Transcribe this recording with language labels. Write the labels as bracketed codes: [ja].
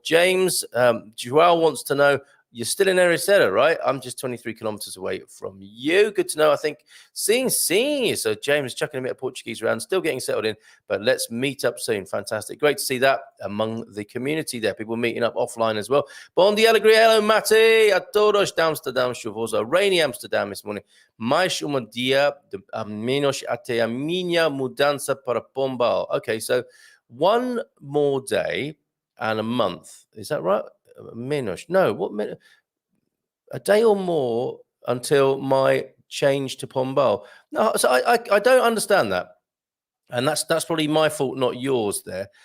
[en] James, Joao wants to know, you're still in Ericeira, right? I'm just 23 kilometers away from you. Good to know. I think seeing you. So James chucking a bit of Portuguese around, still getting settled in, but let's meet up soon. Fantastic. Great to see that among the community there. People meeting up offline as well. [pt] Bom dia, alegria, hello, Mate. A todos de Amsterdam, chuvoso. [en] Rainy Amsterdam this morning. [pt] Mais dia de menos até a minha mudança para Pombal. [en] Okay, so one more day and a month. Is that right? Menos. No, what minute? A day or more until my change to Pombal. No, so I don't understand that. And that's probably my fault, not yours there.